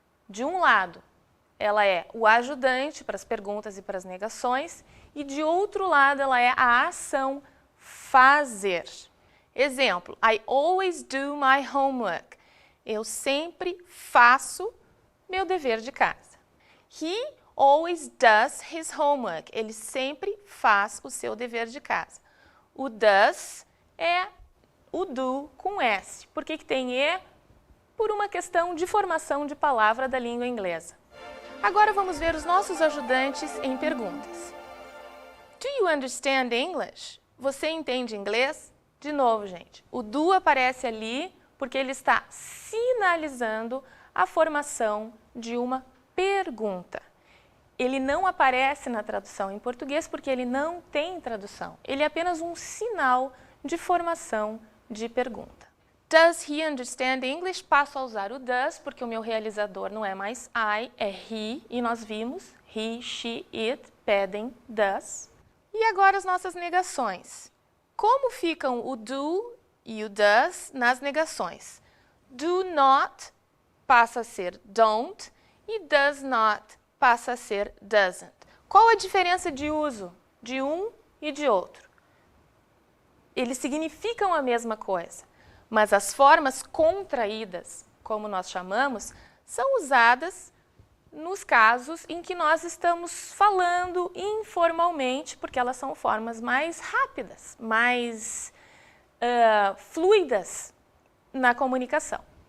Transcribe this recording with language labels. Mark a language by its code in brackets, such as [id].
[pt] De um lado, ela é o ajudante para as perguntas e para as negações, e de outro lado, ela é a ação fazer. Exemplo, [en] I always do my homework. [pt] Eu sempre faço meu dever de casa. [en] He always does his homework. [pt] Ele sempre faz o seu dever de casa. O does é o do com S. Por que tem E? Por uma questão de formação de palavra da língua inglesa. Agora vamos ver os nossos ajudantes em perguntas. [en] Do you understand English? [pt] Você entende inglês? De novo, gente, o do aparece ali porque ele está sinalizando a formação de uma pergunta. Ele não aparece na tradução em português porque ele não tem tradução. Ele é apenas um sinal de formação de pergunta. [en] Does he understand English? [pt] Passo a usar o does porque o meu realizador não é mais I, é he. E nós vimos he, she, it pedem does. E agora as nossas negações. Como ficam o do e o does nas negações? Do not passa a ser don't e does not passa a ser doesn't. Qual a diferença de uso de um e de outro? Eles significam a mesma coisa, mas as formas contraídas, como nós chamamos, são usadas nos casos em que nós estamos falando informalmente, porque elas são formas mais rápidas, mais fluidas na comunicação.